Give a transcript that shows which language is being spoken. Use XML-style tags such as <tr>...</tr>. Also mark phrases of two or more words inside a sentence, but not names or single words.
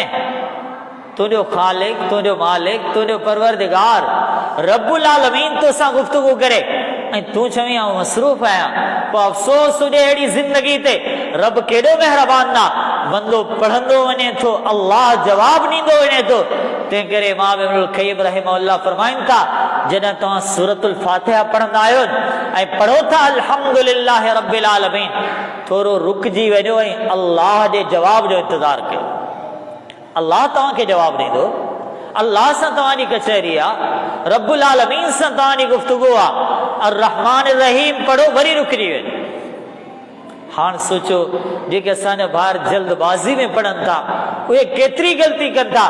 <sd>तुंहिंजो ख़ालिक, तुंहिंजो मालिक, तुंहिंजो परवरदिगार</sd> <ar>رب العالمين</ar> <sd>तोसां गुफ़्तगू करे ऐं तूं चवीं आउं मसरूफ़ आहियां। पोइ अफ़सोस हुजे अहिड़ी ज़िंदगी ते, रब केॾो महिरबान आहे। बंदो पढ़ंदो वञे थो, अल्लाह जवाबु ॾींदो वञे थो। तंहिं करे इमाम इब्नुल क़य्यिम रहमहुल्लाह फरमाइनि था, जॾहिं तव्हां सूरतुल फातिहा पढ़ंदा आहियो ऐं पढ़ो था</sd> <ar>الحمد لله رب العالمين,</ar> <sd>थोरो रुकिजी वञो ऐं अल्लाह जे जवाब जो इंतज़ारु कयो। अल्लाह तव्हांखे जवाबु ॾींदो। अल्लाह सां तव्हांजी कचहरी आहे,</sd> <ar>رب العالمين</ar> <sd>सां तव्हांजी गुफ़्तगू आहे।</sd> <ar>الرحمن رحيم</ar> <sd>पढ़ो, वरी रुकिजी वञो। हाणे सोचो, जेके असांजा ॿार जल्दबाज़ी में पढ़नि था उहे केतिरी ग़लती कनि था।</sd>